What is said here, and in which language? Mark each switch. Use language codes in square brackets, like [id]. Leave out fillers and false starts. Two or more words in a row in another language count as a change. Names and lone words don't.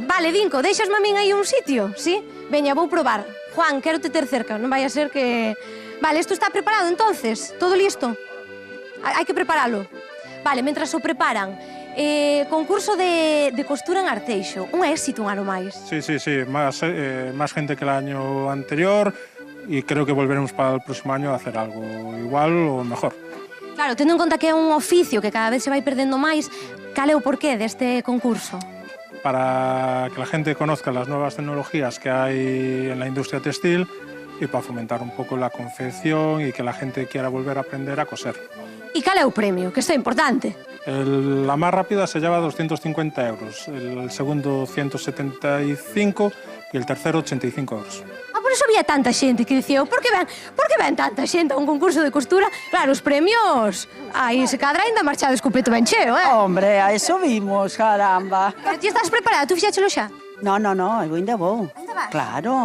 [gl] Vale, Dinko, deixasme a min aí un sitio, sí? Veña, vou probar. Juan, quero te ter cerca, non vai a ser que... Vale, isto está preparado, entonces? Todo listo? Hai que preparalo. Vale, mentras o preparan, concurso de costura en Arteixo. Un éxito un ano máis. Sí. [es] Más gente que el año anterior y creo que volveremos para el próximo año a hacer algo igual o mejor. [gl] Claro, tendo en conta que é un oficio que cada vez se vai perdendo máis, cal é o porqué deste concurso? [es] Para que la gente conozca las nuevas tecnologías que hay en la industria textil y para fomentar un poco la confección y que la gente quiera volver a aprender a coser. [gl] E cal é o premio? Que isto é importante. [es] La más rápida se lleva 250 euros, el segundo 175 y el tercero 85 euros. Por eso había tanta [gl] xente que dicía, por que ven tanta xente a un concurso de costura? Claro, os premios, aí se cadra ainda marchades co peto ben cheo, eh? [es] Hombre, a eso vimos, caramba. [gl] Pero ti estás preparada? Tú fixéchelo xa? No, eu ainda vou. Ainda vas? Claro,